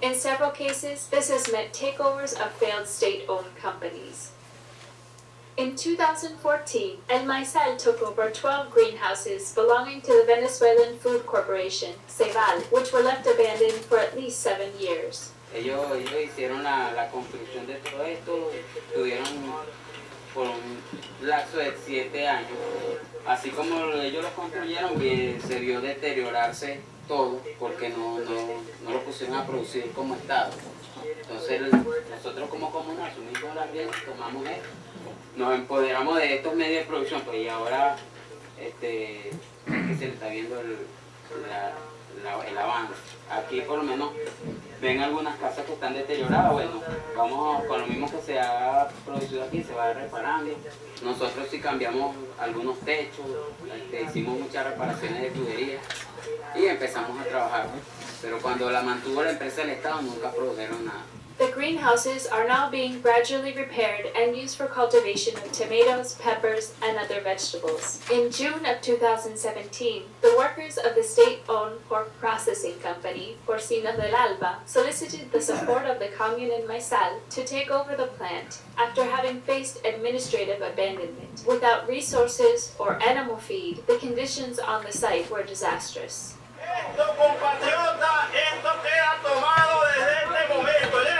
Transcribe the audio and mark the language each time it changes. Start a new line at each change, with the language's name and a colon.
English: In several cases, this has meant takeovers of failed state-owned companies. In 2014, El Maizal took over 12 greenhouses belonging to the Venezuelan Food Corporation, Ceval, which were left abandoned for at least 7 years.
Spanish: Ellos hicieron la construcción de todo esto, tuvieron por un lapso de 7 años. Así como ellos lo construyeron, se vio deteriorarse todo porque no lo pusieron a producir como Estado. Entonces nosotros como Comunal asumimos las riendas, tomamos esto, nos empoderamos de estos medios de producción, pues, y ahora que se le está viendo el avance. Aquí por lo menos ven algunas casas que están deterioradas, bueno, vamos con lo mismo que se ha producido aquí, se va reparando. Nosotros sí cambiamos algunos techos, hicimos muchas reparaciones de tuberías y empezamos a trabajar. Pero cuando la mantuvo la empresa del Estado nunca produjeron nada.
English: The greenhouses are now being gradually repaired and used for cultivation of tomatoes, peppers, and other vegetables. In June of 2017, the workers of the state-owned pork processing company, Porcinos del Alba, solicited the support of the commune in Maizal to take over the plant after having faced administrative abandonment. Without resources or animal feed, the conditions on the site were disastrous.
Spanish: Esto, compatriota, esto queda tomado desde este momento,